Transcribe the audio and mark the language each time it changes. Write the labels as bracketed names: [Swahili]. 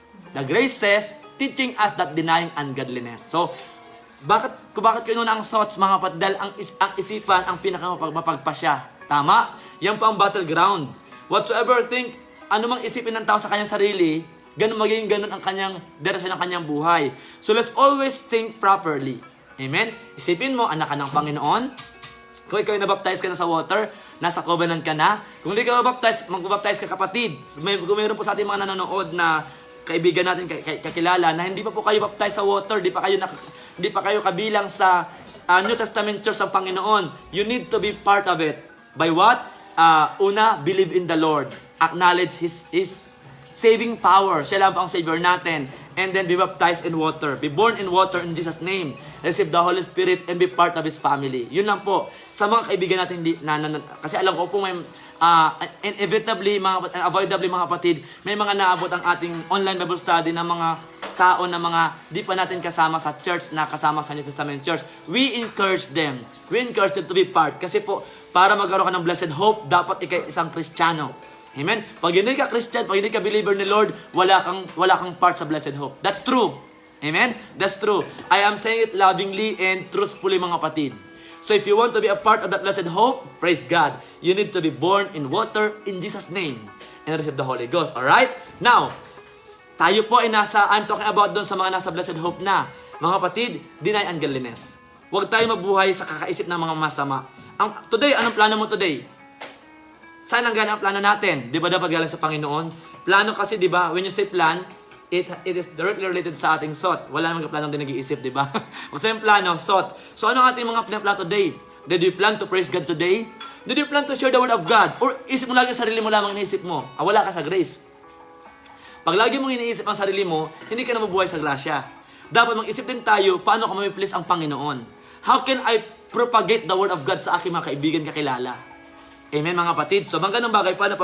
[English] The grace says, teaching us that denying ungodliness. [Filipino] So, bakit ko inuna ang thoughts, mga kapatid? Dahil ang isipan, ang pinakamapagpasya. Tama? Yan po ang battleground. [English] Whatsoever think, [Filipino] anumang isipin ng tao sa kanyang sarili, magiging ganun ang kanyang direksyon ng kanyang buhay. [English] So, let's always think properly. Amen? [Filipino] Isipin mo, anak ka ng Panginoon. Kung ikaw nabaptize ka na sa water, nasa covenant ka na. Kung hindi ka mabaptize, magbaptize ka, kapatid. Kung mayroon po sa ating mga nanonood na kaibigan natin, kakilala, na hindi pa po kayo baptize sa water, di pa kayo kabilang sa New Testament Church ng Panginoon. [English] You need to be part of it. By what? Una, believe in the Lord. Acknowledge His saving power. [Filipino] Siya lang po ang Savior natin. [English] And then be baptized in water. Be born in water in Jesus' name. Receive the Holy Spirit and be part of His family. [Filipino] Yun lang po. Sa mga kaibigan natin, kasi alam ko po may [English] inevitably, unavoidably, [Filipino] mga kapatid, may mga naabot ang ating online Bible study ng mga tao na mga di pa natin kasama sa church, na kasama sa New Testament Church. [English] We encourage them. We encourage them to be part. [Filipino] Kasi po, para magkaroon ka ng blessed hope, dapat ikaw isang Kristiyano. Amen? Pag hindi ka Christian, pag hindi ka believer ni Lord, wala kang part sa blessed hope. [English] That's true. [Filipino] Amen? That's true. [English] I am saying it lovingly and truthfully, [Filipino] mga kapatid. [English] So if you want to be a part of that blessed hope, praise God, you need to be born in water in Jesus' name and receive the Holy Ghost. Alright? [Filipino] Now, tayo po ay [English] I'm talking about [Filipino] doon sa mga nasa blessed hope na. Mga kapatid, [English] deny ungodliness. [Filipino] Huwag tayo mabuhay sa kakaisip ng mga masama. Today, anong plano mo today? Saan ang gana ang plano natin? Di ba dapat galing sa Panginoon? Plano kasi, di ba, [English] when you say plan, it is directly related [Filipino] sa ating thought. Wala namang planong din nag-iisip, di ba? Kung sa yung plano, thought. So ano ang ating mga plan today? [English] Did you plan to praise God today? Did you plan to share the word of God? [Filipino] Or isip mo lagi sarili mo lamang iniisip mo? Wala ka sa grace. Pag lagi mong iniisip ang sarili mo, hindi ka na mabuhay sa grasya. Dapat mag-isip din tayo, paano ka mamiplease ang Panginoon? [English] How can I propagate the word of God [Filipino] sa aking mga kaibigan kakilala? Amen, mga kapatid. So, mga ganung bagay pa na pa.